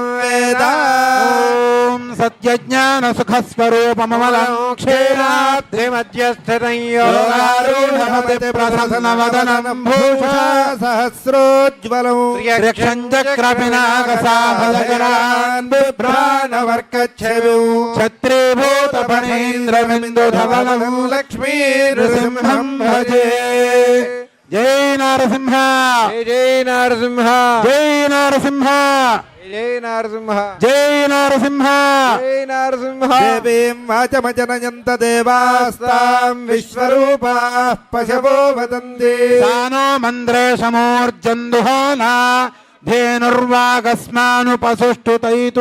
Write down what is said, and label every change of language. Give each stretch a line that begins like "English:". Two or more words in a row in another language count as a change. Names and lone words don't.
Sanskrit: वेद ॐ सत्यज्ञानसुखस्वरूपममलं क्षेराद्रिमध्यस्थितं योगारूढमति प्रसन्नवदनं भूषा सहस्रोज्ज्वलं त्र्यक्षं चक्रपिनाकसाभजगरान् बिभ्राणवर्कच्छविं छत्रीभूतफणीन्द्रमिन्दुधवलं लक्ष्मीनृसिंहं भजे
Telugu: జై నరసింహ జై నరసింహ జై నరసింహ జై నరసింహ జై నరసింహ జై నరసింహ
Sanskrit: దేవీం వాచమజనయంత దేవాస్తాం విశ్వరూపాః పశవో వదంతి సానో మంద్రేశమూర్జందుహానా ధేనుర్వాగస్మానుపసుష్టుతైతు